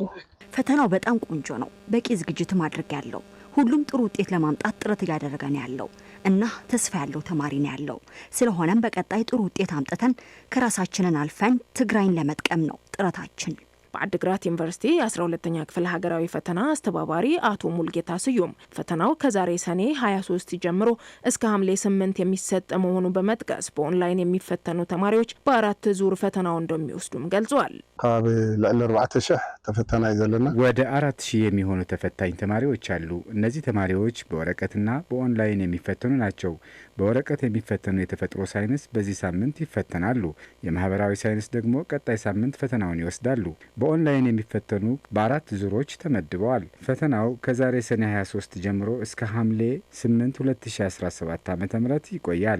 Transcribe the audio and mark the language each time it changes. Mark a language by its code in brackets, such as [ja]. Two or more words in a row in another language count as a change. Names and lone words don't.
[am] ፈተናው በጣም ቆንጆ ነው። በቂ ዝግጅት ማድረግ ያለው ሁሉም ጥሩ ውጤት ለማምጣት ጥረት እያደረገ ነው ያለው እና ተስፋ ያለው ተማሪ ነው ያለው። ስለሆነም በቀጣይ ጥሩ ውጤት አምጥተን ከራሳችንን አልፈን ትግራይን ለመጥቀም ነው ጥረታችን። በአዲግራት ዩኒቨርሲቲ የ12ኛ ክፍል ሀገራዊ ፈተና አስተባባሪ አቶ ሙልጌታ ስዩም ፈተናው ከዛሬ ሰኔ 23 ጀምሮ እስከ ሐምሌ 8 የሚሰጥ መሆኑን በመጥቀስ በኦንላይን የሚፈተኑ ተማሪዎች በአራት ዙር ፈተናው እንደሚወስዱም ገልጸዋል። [ti] ካብ ለዕለ 4000 ተፈታናይ ዘለና [am] ወደ 4000 የሚሆኑ ተፈታኝ ተማሪዎች አሉ። እነዚህ ተማሪዎች በወረቀትና በኦንላይን የሚፈተኑ ናቸው። በወረቀት የሚፈተኑ የተፈጥሮ ሳይንስ በዚህ ሳምንት ይፈተናሉ። የማህበራዊ ሳይንስ ደግሞ ቀጣይ ሳምንት ፈተናውን ይወስዳሉ። በኦንላይን የሚፈተኑ በአራት ዙሮች ተመድበዋል። ፈተናው ከዛሬ ሰኔ 23 ጀምሮ እስከ ሐምሌ 8 2017 ዓ.ም ይቆያል።